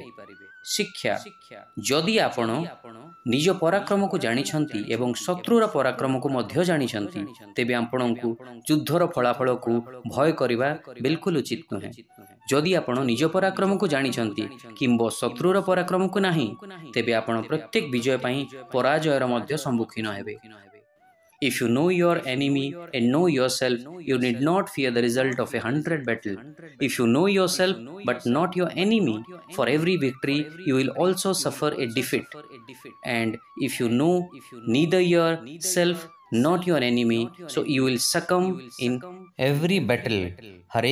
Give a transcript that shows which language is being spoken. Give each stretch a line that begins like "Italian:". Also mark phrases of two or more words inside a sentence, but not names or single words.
Odia: ଶିକ୍ଷା: ଯଦି ଆପଣ ନିଜ ପରାକ୍ରମକୁ ଜାଣିଛନ୍ତି ଏବଂ ଶତ୍ରୁର ପରାକ୍ରମକୁ ମଧ୍ୟ ଜାଣିଛନ୍ତି, ତେବେ ଆପଣଙ୍କୁ ଯୁଦ୍ଧର ଫଳାଫଳକୁ ଭୟ କରିବା ବିଲକୁଲ ଉଚିତ ନୁହେଁ। ଯଦି ଆପଣ ନିଜ ପରାକ୍ରମକୁ ଜାଣିଛନ୍ତି କିମ୍ବା ଶତ୍ରୁର ପରାକ୍ରମକୁ ନାହିଁ, ତେବେ ଆପଣ ପ୍ରତ୍ୟେକ ବିଜୟ ପାଇଁ ପରାଜୟର ମଧ୍ୟ ସମ୍ମୁଖୀନ ହେବେ।
English: If you know your enemy and know yourself, you need not fear the result of 100 battles. If you know yourself but not your enemy, for every victory you will also suffer a defeat. And if you know neither yourself not your enemy, so you will succumb in every battle.